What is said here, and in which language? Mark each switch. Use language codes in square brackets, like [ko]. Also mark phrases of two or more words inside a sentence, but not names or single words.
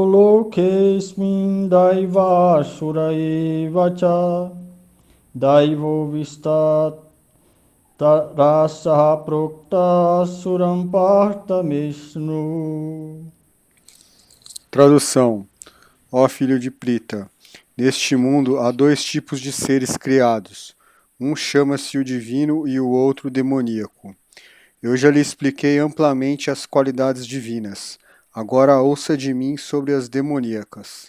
[sa] lokesmin daiva suraiva cha daivo vistat rasaha prokta suram parta mishnu. [pt] Tradução. Ó filho de Prita, neste mundo há dois tipos de seres criados. Um chama-se o divino e o outro o demoníaco. Eu já lhe expliquei amplamente as qualidades divinas. Agora ouça de mim sobre as demoníacas.